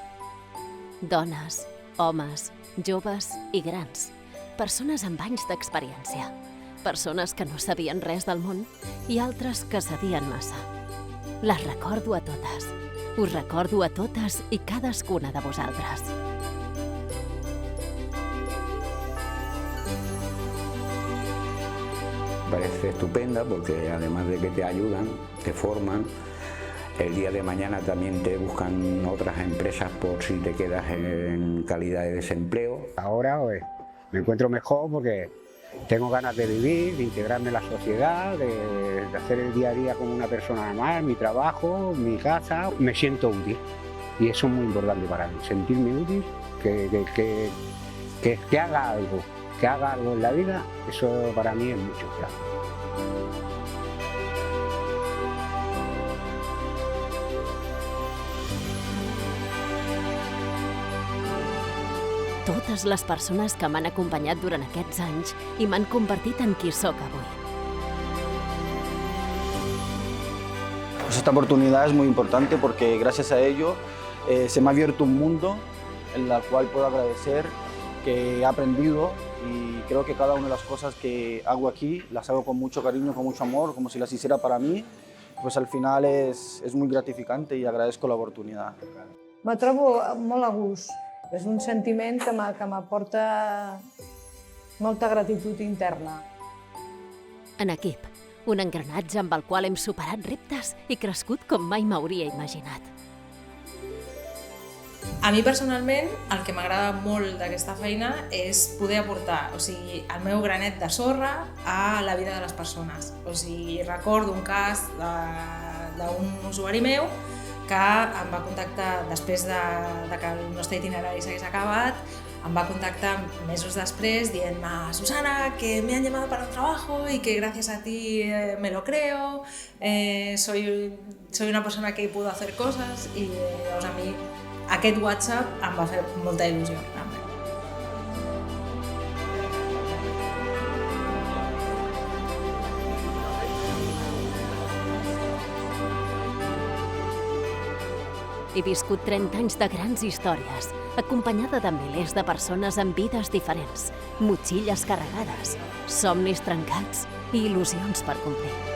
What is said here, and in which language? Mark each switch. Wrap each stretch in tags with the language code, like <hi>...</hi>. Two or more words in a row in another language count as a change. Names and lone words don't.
<ca>Dones, homes, joves i grans. Persones amb anys d'experiència. Persones que no sabien res del món i altres que sabien massa. Les recordo a totes. Us recordo a totes i cadascuna de vosaltres.</ca> <es>Parece estupenda porque además de que te ayudan, te forman, el día de mañana también te buscan otras empresas por si te quedas en calidad de desempleo. Ahora me encuentro mejor porque tengo ganas de vivir, de integrarme en la sociedad, de hacer el día a día como una persona normal, mi trabajo, mi casa. Me siento útil y eso es muy importante para mí, sentirme útil, que haga algo en la vida, eso para mí es mucho ya.</es> <ca>Totes les persones que m'han acompanyat durant aquests anys i m'han convertit en qui sóc avui.</ca> <es>Pues esta oportunidad es muy importante porque gracias a ello se me ha abierto un mundo en el cual puedo agradecer que he aprendido y creo que cada una de las cosas que hago aquí las hago con mucho cariño, con mucho amor, como si las hiciera para mí, pues al final es muy gratificante y agradezco la oportunidad.</es> <ca>Me trobo molt a gust. És un sentiment que m'aporta molta gratitud interna. En equip, un engranatge amb el qual hem superat reptes i crescut com mai m'hauria imaginat. A mi personalment el que m'agrada molt d'aquesta feina és poder aportar, el meu granet de sorra a la vida de les persones. Recordo un cas d'un usuari meu que em va contactar després de que el nostre itinerari s'hagués acabat, em va contactar mesos després dient-me: Susana,</ca> <es>que me han llamado para un trabajo y que gracias a ti me lo creo, soy una persona que puedo hacer cosas,</es> <ca>i llavors a mi aquest WhatsApp em va fer molta il·lusió. He viscut 30 anys de grans històries, acompanyada de milers de persones amb vides diferents, motxilles carregades, somnis trencats i il·lusions per complir.</ca>